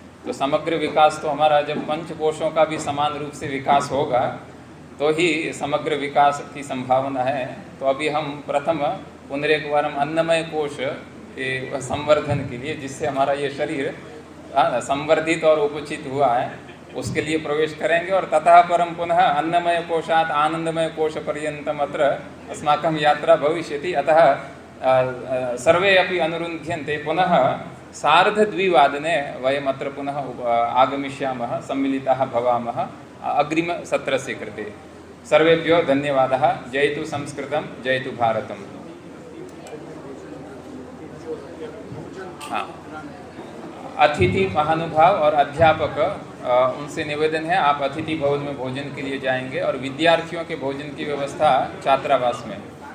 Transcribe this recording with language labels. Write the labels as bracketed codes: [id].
[hi] तो समग्र विकास तो हमारा जब पंचकोशों का भी समान रूप से विकास होगा तो ही समग्र विकास की संभावना है। तो अभी हम [sa] प्रथम पुनरेकवारम [hi] अन्नमय कोश के संवर्धन के लिए, जिससे हमारा ये शरीर संवर्धित और उपचित हुआ है, उसके लिए प्रवेश करेंगे। [sa] और ततः परम पुनः अन्नमय कोशात् आनंदमय कोश पर्यन्तम अत्र अस्माकं यात्रा भविष्यति। अतः सर्वे अपि अनुरुन्ध्यन्ते। पुनः सार्धद्विवादने वयम् अत्र पुनः आगमिष्यामः, सम्मिलिताः भवामः अग्रिमसत्रस्य कृते। सर्वेभ्यो धन्यवादः। जयतु संस्कृतं, जयतु भारतम्। [hi] हाँ, अतिथि महानुभाव और अध्यापक, उनसे निवेदन है आप अतिथि भवन में भोजन के लिए जाएंगे और विद्यार्थियों के भोजन की व्यवस्था छात्रावास में।